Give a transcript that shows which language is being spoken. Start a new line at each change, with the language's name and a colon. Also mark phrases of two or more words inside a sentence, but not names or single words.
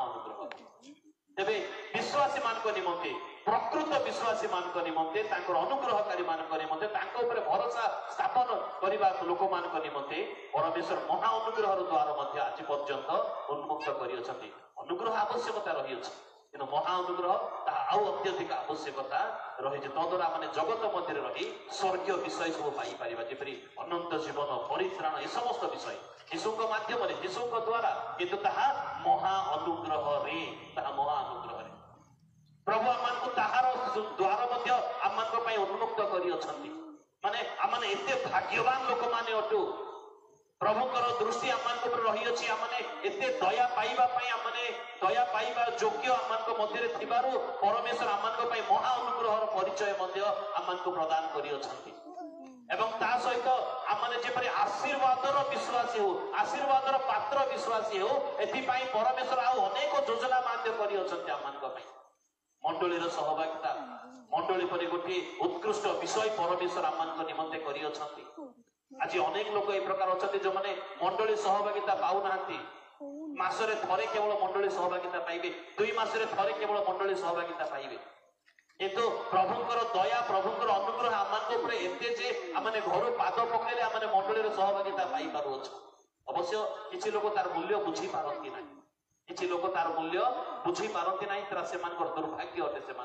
Odia: ଅନୁଗ୍ରହ ଅଟେ ତେବେ ବିଶ୍ୱାସୀ ମାନ କୁ ନିମନ୍ତେ ପ୍ରକୃତ ବିଶ୍ୱାସୀ ମାନ କୁ ନିମନ୍ତେ ତାଙ୍କର ଅନୁଗ୍ରହକାରୀ ମାନ କୁ ନିମନ୍ତେ ତାଙ୍କୁ ଉପରେ ଭରସା ସ୍ଥାପନ କରିବା ଲୋକ ମାନ କୁ ନିମନ୍ତେ ପରମେଶ୍ୱର ମହା ଅନୁଗ୍ରହ ଦ୍ୱାର ମଧ୍ୟ ଆଜି ପର୍ଯ୍ୟନ୍ତ ଉନ୍ମୁକ୍ତ କରି ଅଛନ୍ତି ଅନୁଗ୍ରହ ଆବଶ୍ୟକତା ରହି ଅଛି କିନ୍ତୁ ମହା ଅନୁଗ୍ରହ ତା ଆଉ ଅତ୍ୟଧିକ ଆବଶ୍ୟକତା ରହି ଯେ ତଦ୍ୱାରା ମାନେ ଜଗତ ମଧ୍ୟ ରହି ସ୍ୱର୍ଗୀୟ ବିଷୟ ସବୁ ପାଇ ପାରିବା ଯେପରି ଅନନ୍ତ ଜୀବନ ପରିତ୍ରାଣ ଏ ସମସ୍ତ ବିଷୟ ଯୀଶୁଙ୍କ ମାଧ୍ୟମ ରେ ଯୀଶୁଙ୍କ ଦ୍ୱାରା କିନ୍ତୁ ତାହା ମହା ଅନୁଗ୍ରହ ରେ ତାହା ମହା ଅନୁଗ୍ରହ ରେ ପ୍ରଭୁ ଆମମାନ କୁ ତାହାର ଦ୍ୱାର ମଧ୍ୟ ଆମମାନ କୁ ପାଇଁ ଉନ୍ମୁକ୍ତ କରି ଅଛନ୍ତି ମାନେ ଆମମାନେ ଏତେ ଭାଗ୍ୟବାନ ଲୋକ ମାନେ ଅଟୁ ପ୍ରଭୁଙ୍କର ଦୃଷ୍ଟି ଆମମାନ କୁ ରହି ଅଛି ଆମମାନେ ଏତେ ଦୟା ପାଇବା ପାଇଁ ଆମମାନେ ଦୟା ପାଇବା ଯୋଗ୍ୟ ଆମମାନ କୁ ମଧ୍ୟ ରେ ଥିବାରୁ ପରମେଶ୍ୱର ଆମମାନ କୁ ପାଇଁ ମହା ଅନୁଗ୍ରହର ପରିଚୟ ମଧ୍ୟ ଆମମାନ କୁ ପ୍ରଦାନ କରି ଅଛନ୍ତି ଏବଂ ତା ସହିତ ଆମମାନେ ଯେପରି ଆଶୀର୍ବାଦର ବିଶ୍ୱାସୀ ହୋ ଆଶୀର୍ବାଦର ପାତ୍ର ବିଶ୍ୱାସୀ ହୋ ଏଥି ପାଇଁ ପରମେଶ୍ୱର ଆ ଅନେକ ଯୋଜନା ମାଧ୍ୟ କରି ଅଛନ୍ତି ଆମମାନ କୁ ପାଇଁ ମଣ୍ଡଳୀର ସହଭାଗିତା ମଣ୍ଡଳୀ ପରି ଗୋଟେ ଉତ୍କୃଷ୍ଟ ବିଷୟ ପରମେଶ୍ୱର ଆମମାନ କୁ ନିମନ୍ତେ କରି ଅଛନ୍ତି ଆଜି ଅନେକ ଲୋକ ଏ ପ୍ରକାର ଅଛନ୍ତି ଯେ ମାନେ ମଣ୍ଡଳୀ ସହଭାଗିତା ପାଉ ନାହାନ୍ତି ମାସରେ ଥରେ କେବଳ ମଣ୍ଡଳୀ ସହଭାଗିତା ପାଇବେ 2 ମାସରେ ଥରେ କେବଳ ମଣ୍ଡଳୀ ସହଭାଗିତା ପାଇବେ କିନ୍ତୁ ପ୍ରଭୁଙ୍କର ଦୟା ପ୍ରଭୁଙ୍କର ଅନୁଗ୍ରହ ଆମମାନ ଉପରେ ଏତେ ଯେ ଆମମାନେ ଘର ପାଦ ପକେଲେ ଆମମାନେ ମଣ୍ଡଳୀର ସହଭାଗିତା ପାଇ ପାରୁ ଅଛି ଅବଶ୍ୟ କିଛି ଲୋକ ତାର ମୂଲ୍ୟ ବୁଝି ପାରନ୍ତି ନାହିଁ କିଛି ଲୋକ ତାର ମୂଲ୍ୟ ବୁଝି ପାରନ୍ତି ନାହିଁ ତାହା ସେମାନଙ୍କର ଦୁର୍ଭାଗ୍ୟ ଅଟେ